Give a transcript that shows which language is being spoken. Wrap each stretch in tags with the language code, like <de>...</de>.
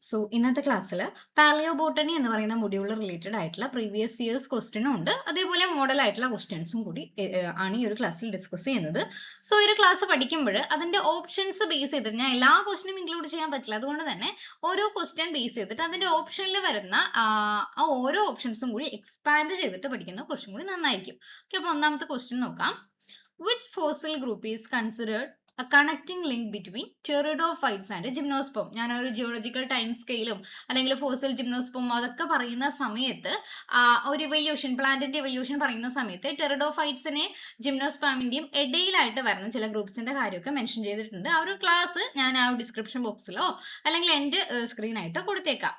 <ml>So ഇന്നത്തെ ക്ലാസ്സിൽ paleo botany എന്ന് പറയുന്ന മൊഡ്യൂൾ റിലേറ്റഡ് ആയിട്ടുള്ള പ്രീവിയസ് ഇയേഴ്സ് ക്വസ്റ്റ്യനും ഉണ്ട്, അതേപോലെ മോഡൽ ആയിട്ടുള്ള ക്വസ്റ്റ്യൻസും കൂടി ആണ് ഈ ഒരു ക്ലാസ്സിൽ ഡിസ്കസ് ചെയ്യുന്നത്. സോ ഈ ഒരു ക്ലാസ് പഠിക്കുമ്പോൾ അതിന്റെ ഓപ്ഷൻസ് ബേസ് ചെയ്തിട്ട് ഞാൻ എല്ലാ ക്വസ്റ്റ്യനും ഇൻക്ലൂഡ് ചെയ്യാൻ പറ്റില്ല, അതുകൊണ്ട് തന്നെ ഓരോ ക്വസ്റ്റ്യൻ ബേസ് ചെയ്തിട്ട് അതിന്റെ ഓപ്ഷനിൽ വരുന്ന ആ ഓരോ ഓപ്ഷൻസും കൂടി എക്സ്പാൻഡ് ചെയ്തിട്ട് പഠിക്കുന്ന ക്വസ്റ്റ്യൻ കൂടി നന്നായിരിക്കും. ഓക്കെ, അപ്പോൾ ഒന്നാമത്തെ ക്വസ്റ്റ്യൻ നോക്കാം.</ml> <en>Which fossil group is considered a connecting link between pteridophytes and gymnosperm?</en> <ml>ഞാൻ ഒരു ജിയോളജിക്കൽ ടൈം സ്കെയിലും അല്ലെങ്കിൽ ഫോസിൽ ജിംനോസ്പെം അതൊക്കെ പറയുന്ന സമയത്ത് ഒരു ഇവല്യൂഷൻ, പ്ലാന്റിന്റെ ഇവല്യൂഷൻ പറയുന്ന സമയത്ത് ടെറിഡോഫൈറ്റ്സിനെ ജിംനോസ്പെമിന്റെയും ഇടയിലായിട്ട് വരുന്ന ചില ഗ്രൂപ്പ്സിന്റെ കാര്യമൊക്കെ മെൻഷൻ ചെയ്തിട്ടുണ്ട്. ആ ഒരു ക്ലാസ് ഞാൻ ആ ഡിസ്ക്രിപ്ഷൻ ബോക്സിലോ അല്ലെങ്കിൽ എൻ്റെ സ്ക്രീൻ ആയിട്ടോ കൊടുത്തേക്കാം.</ml>